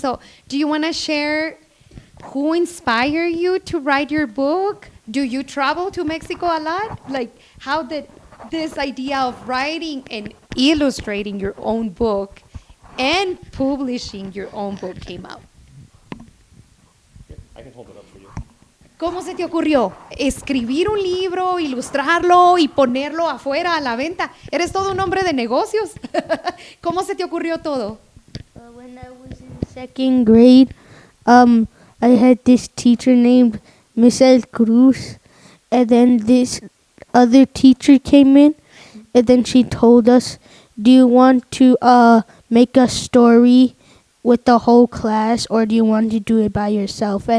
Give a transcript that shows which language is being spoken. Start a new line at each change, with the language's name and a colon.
English: So do you want to share who inspired you to write your book? Do you travel to Mexico a lot? Like, how did this idea of writing and illustrating your own book and publishing your own book came out? I can hold it up for you.
Spanish: ¿Cómo se te ocurrió escribir un libro, ilustrarlo y ponerlo afuera a la venta? Eres todo un hombre de negocios. ¿Cómo se te ocurrió todo?
English: When I was in second grade, I had this teacher named Miss El Cruz, and then this other teacher came in, and then she told us, do you want to make a story with the whole class, or do you want to do it by yourself?